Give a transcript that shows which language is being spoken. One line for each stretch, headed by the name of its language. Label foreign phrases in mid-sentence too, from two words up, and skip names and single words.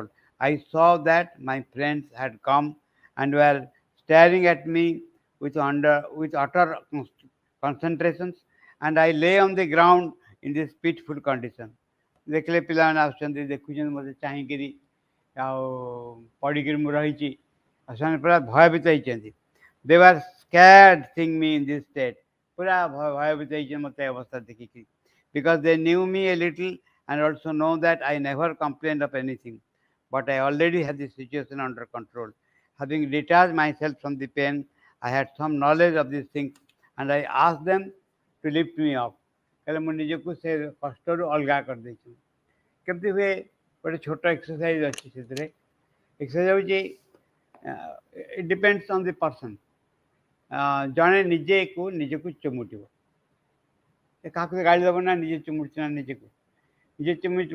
English: I saw that my friends had come and were staring at me with utter concentrations, and I lay on the ground in this pitiful condition.
Odia: देखले पिलाମାନେ ଆସୁଛନ୍ତି ଦେଖୁଛନ୍ତି ମୋତେ ଚାହିଁକିରି ଆଉ ପଡ଼ିକିରି ମୁଁ ରହିଛି ଆଉ ସେମାନେ ପୁରା ଭୟଭୀତ ହେଇଛନ୍ତି.
English: They were scared seeing me in this state.
Odia: ପୁରା ଭୟଭୀତ ହେଇଛନ୍ତି ମୋତେ ଅବସ୍ଥା ଦେଖିକି,
English: because they knew me a little and also know that I never complained of anything. But I already had the situation under control. Having detached myself from the pain, I had some knowledge of these things, and I asked them to lift me up.
Odia: ହେଲେ ମୁଁ ନିଜକୁ ସେ କଷ୍ଟରୁ ଅଲଗା କରିଦେଇଛି. କେମିତି ହୁଏ? ଗୋଟେ ଛୋଟ ଏକ୍ସରସାଇଜ ଅଛି ସେଥିରେ.
English: ଏକ୍ସରସାଇଜ ହେଉଛି it depends on the person.
Odia: ଜଣେ ନିଜକୁ ଚୁମୁଟିବ. କାହାକୁ ଗାଳି ଦେବ ନା, ନିଜେ ଚୁମୁଟିଛ ନା ନିଜେ ଚୁମୁଟିବ.